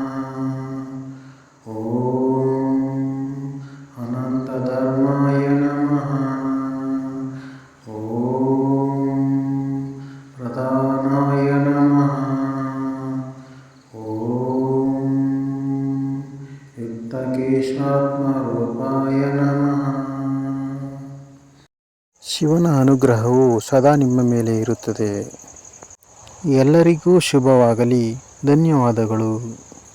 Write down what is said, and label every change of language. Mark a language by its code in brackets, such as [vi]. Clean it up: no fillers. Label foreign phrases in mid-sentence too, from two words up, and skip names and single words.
[sa] ಓಂ ಅನಂತಧರ್ಮಾಯ ನಮಃ. ಓಂ ಪ್ರಧಾನಾಯ ನಮಃ. ಓಂ ಯುಕ್ತಕೇಶಾತ್ಮರೂಪಾಯ ನಮಃ. [kn] ಶಿವನ ಅನುಗ್ರಹವು ಸದಾ ನಿಮ್ಮ ಮೇಲೆ ಇರುತ್ತದೆ. ಎಲ್ಲರಿಗೂ ಶುಭವಾಗಲಿ. ಧನ್ಯವಾದಗಳು.